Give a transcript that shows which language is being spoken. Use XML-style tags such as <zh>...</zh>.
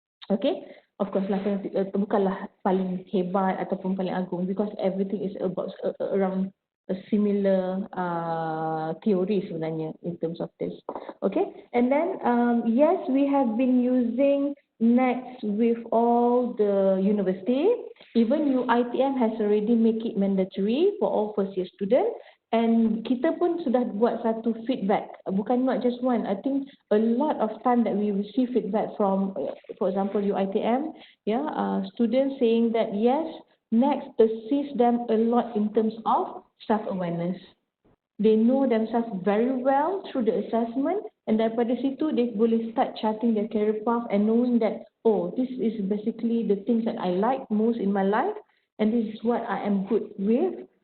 <en>Okay? Of course lah,</en> <ms>bukanlah paling hebat ataupun paling agung</ms> <en>because everything is about around a similar theory</en> <ms>sebenarnya</ms> <en>in terms of this. Okay? And then, yes, we have been using Next with all the university. Even UiTM has already make it mandatory for all first year students.</en> <ms>And kita pun sudah buat satu feedback. Bukan</ms> <en>not just one. I think a lot of time that we receive feedback from, for example, UiTM, students saying that yes, Next assists them a lot in terms of self-awareness. They know themselves very well through the assessment and</en> <ms>daripada situ</ms> <en>they boleh start charting their career path and knowing that, oh, this is basically the things that I like most in my life and this is what I am good with.</en>